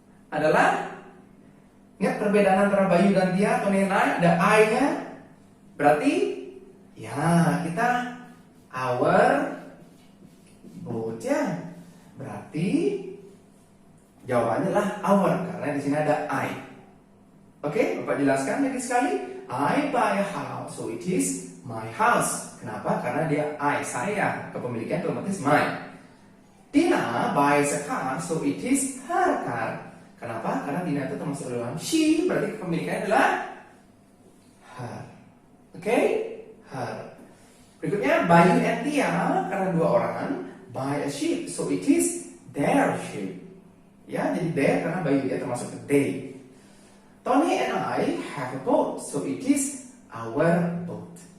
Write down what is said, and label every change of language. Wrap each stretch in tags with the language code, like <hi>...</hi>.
<id>Adalah ingat perbedaan antara Bayu dan Tia,</id> <en>Tony and I,</en> <id>ada I-nya. Berarti Ya, kita our boat ya. Berarti jawabannya adalah our karena di sini ada I. Oke, Bapak jelaskan lagi sekali.</id> <en>I buy a house, so it is my house.</en> <id>Kenapa? Karena dia I, saya. Kepemilikan otomatis my.</id> <en>Tina buys a car, so it is her car.</en> <id>Kenapa? Karena Tina itu termasuk dalam she, berarti kepemilikannya adalah her. Oke? Her. Berikutnya,</id> <en>Bayu and Tia,</en> <id>karena dua orang,</id> <en>buy a sheep, so it is their sheep.</en> <id>Ya, jadi their karena Bayu dia termasuk ke they.</id> <en>Tony and I have a boat, so it is our boat.</en>